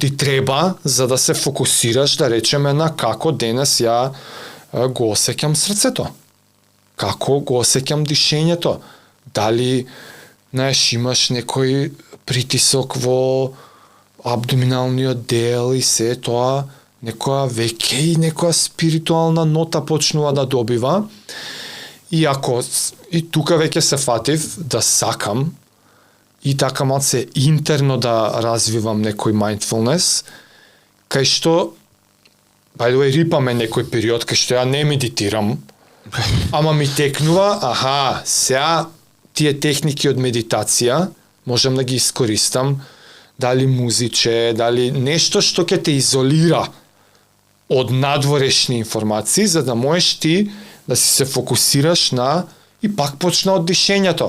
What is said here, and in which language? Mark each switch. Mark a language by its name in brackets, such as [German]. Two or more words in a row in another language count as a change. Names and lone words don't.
[Macedonian] ти треба за да се фокусираш, да речеме, на како денес ја го осеќам срцето, како го осеќам дишењето, дали, знаеш, имаш некој притисок во абдоминалниот дел и се тоа, некоја веќе и некоја спиритуална нота почнува да добива. И ако, и тука веќе се фатив да сакам и така малце интерно да развивам некој [English] mindfulness, [Macedonian] кај што [English] by the way, [Macedonian] рипаме некој период кај што ја не медитирам, ама ми текнува, сега тие техники од медитација можам да ги искористам, дали музиче, дали нешто што ќе те изолира од надворешни информации, за да можеш ти да си се фокусираш на, и пак почна од дишењето.